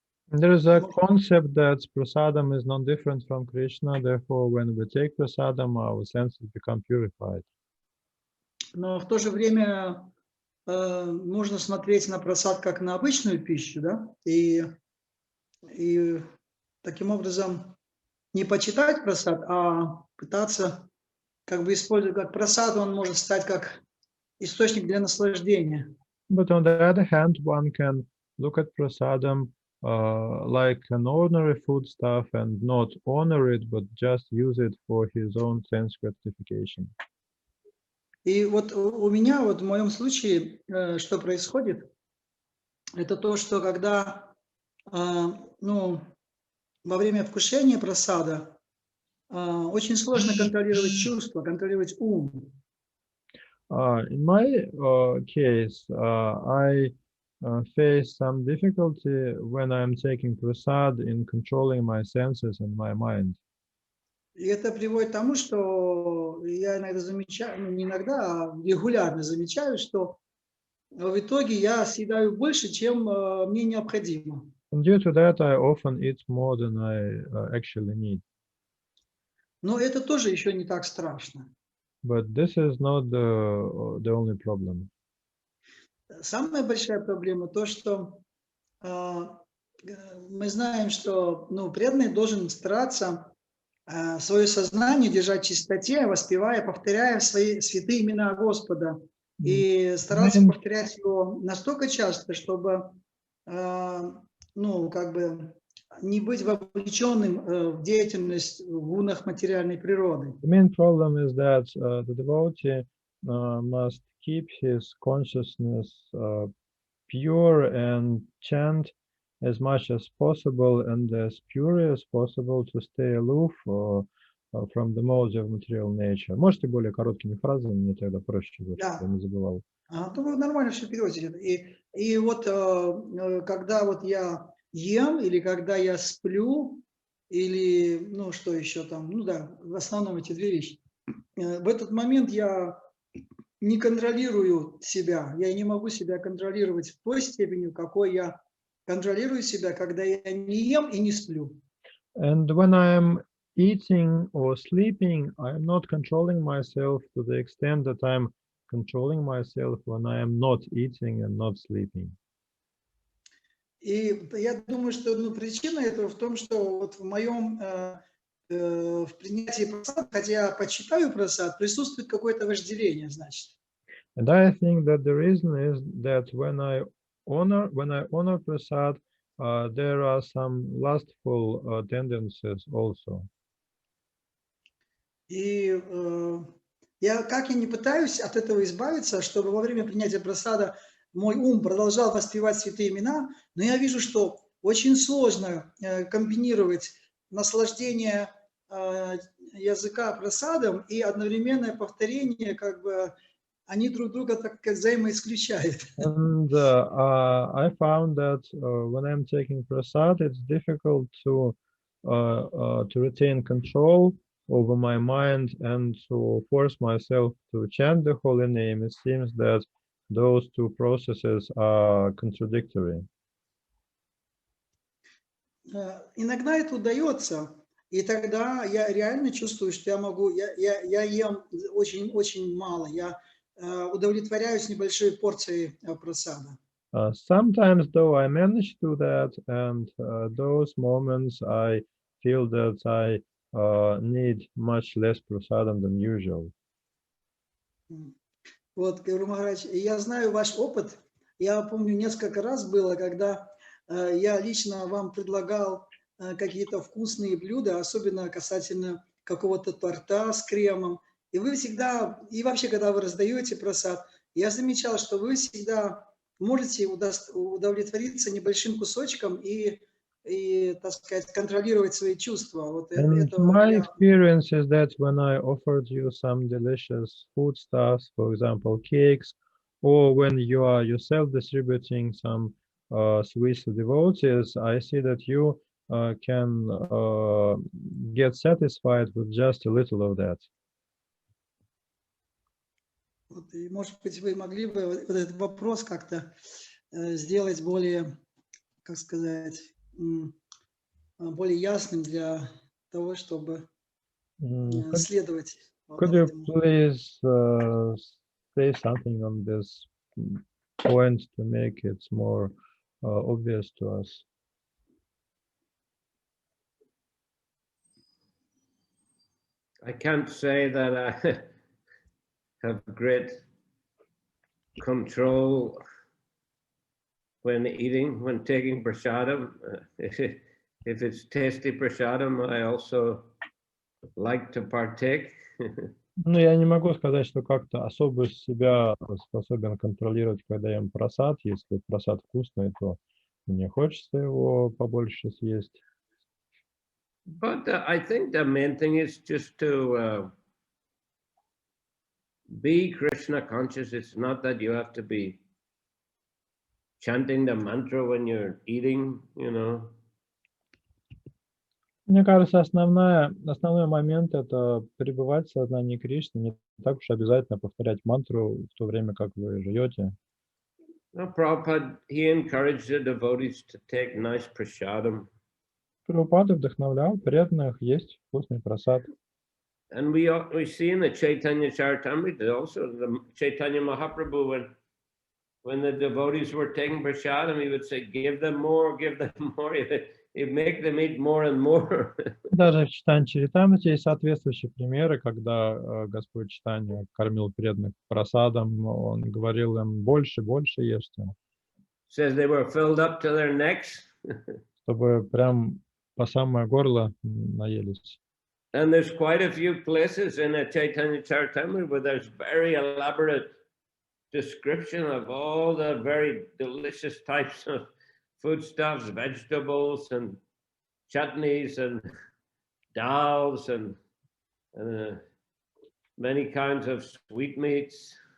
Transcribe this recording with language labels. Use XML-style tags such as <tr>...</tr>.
<en>There is a concept that prasadam is not different from Krishna, therefore when we take prasadam, our senses become purified.</en> <ru>Но в то же время нужно смотреть на прасад как на обычную пищу, да, и таким образом не почитать прасад, а пытаться как бы использовать как прасад, он может стать как источник для наслаждения.</ru> <en>But on the other hand, one can look at prasadam like an ordinary foodstuff and not honor it, but just use it for his own sense gratification.</en> <ru>И вот у меня, вот в моем случае, что происходит, это то, что когда, ну, во время вкушения прасада очень сложно контролировать чувства, контролировать ум.</ru> <en>In my case, I face some difficulty when I'm taking prasad in controlling my senses and my mind.</en> <ru>И это приводит к тому, что я иногда замечаю, ну не иногда, а регулярно замечаю, что в итоге я съедаю больше, чем мне необходимо.</ru> <en>And due to that, I often eat more than I actually need.</en> <ru>Но это тоже еще не так страшно.</ru> <en>But this is not the only problem.</en> <ru>Самая большая проблема то, что мы знаем, что преданный должен стараться свое сознание держать в чистоте, воспевая, повторяя свои святые имена Господа. И стараться повторять его настолько часто, чтобы как бы не быть вовлеченным в деятельность в гунах материальной природы.</ru> <en>The main problem is that the devotee must keep his consciousness pure and chant as much as possible and as pure as possible to stay aloof from the modes of material nature.</en> <ru>Можете более короткими фразами, мне тогда проще будет, чтобы я не забывал. Вы нормально все переводите. И вот когда вот я ем, или когда я сплю, или, что еще там, в основном эти две вещи. В этот момент я не контролирую себя, я не могу себя контролировать в той степени, в какой я контролирую себя, когда я не ем и не сплю.</ru> <en>And when I'm eating or sleeping, I'm not controlling myself to the extent that I'm controlling myself when I am not eating and not sleeping.</en> <ru>И я думаю, что причина этого в том, что вот в моем в принятии прасад, хотя я почитаю прасад, присутствует какое-то вожделение, значит.</ru> <en>And I think that the reason is that when I honor prasad, there are some lustful tendencies also.</en> <ru>И я не пытаюсь от этого избавиться, чтобы во время принятия прасада мой ум продолжал воспевать святые имена, но я вижу, что очень сложно комбинировать наслаждение языка прасадом и одновременное повторение, как бы они друг друга так как взаимоисключают.</ru> <en>And I found that when I'm taking prasad, it's difficult to retain control over my mind and to force myself to chant the holy name. It seems that those two processes are contradictory.</en> <ru>Иногда это удается, и тогда я реально чувствую, что я ем очень-очень мало, я удовлетворяюсь небольшой порцией прасада.</ru> <en>Sometimes, though, I manage to do that, and those moments I feel that I need much less prasadam than usual.</en> <ru>Вот, Гуру Махарадж, я знаю ваш опыт. Я помню, несколько раз было, когда я лично вам предлагал какие-то вкусные блюда, особенно касательно какого-то торта с кремом. И вы всегда, и вообще, когда вы раздаете прасад, я замечал, что вы всегда можете удовлетвориться небольшим кусочком и так сказать, контролировать свои чувства. Вот</ru> <en>my experience is that when I offered you some delicious foodstuffs, for example, cakes, or when you are yourself distributing some sweets to devotees, I see that you can get satisfied with just a little of that.</en> <ru>Вот, и, может быть, вы могли бы вот этот вопрос как-то сделать более, как сказать, более ясным для того, чтобы следовать</ru> <en>Could you please say something on this point to make it more obvious to us? I can't say that I have great control when eating, when taking prasadam. If it's tasty prasadam, I also like to partake.</en> <ru>Ну, я не могу сказать, что как-то особо себя способен контролировать, когда ем прасад. Если прасад вкусный, то мне хочется его побольше съесть.</ru> <en>But I think the main thing is just to be Krishna conscious. It's not that you have to be chanting the mantra when you're eating, you know.</en> <ru>Мне кажется, основной момент — это пребывать в сознании Кришны. Не так уж обязательно повторять мантру в то время, как вы жуете.</ru> <en>Now, Prabhupada, he encouraged the devotees to take nice prasadam.</en> <ru>Прабхупада вдохновлял преданных есть вкусный прасад.</ru> <en>And we see in the Чайтанья Чаритамрита also, the Chaitanya Mahaprabhu, when the devotees were taking prasadam, he would say, give them more, give them more. He'd make them eat more and more.</en> <ru>Даже в Чайтанье Чаритамрите есть соответствующие примеры, когда Господь Чайтанья кормил преданных прасадом, он говорил им: больше, больше ешьте.</ru> <en>Says they were filled up to their necks.</en> <ru>Чтобы прям по самое горло наелись.</ru> <en>And there's quite a few places in a Chaitanya Charitamrita where there's very elaborate description of all the very delicious types of foodstuffs, vegetables and chutneys and dals and many kinds of sweetmeats.</en>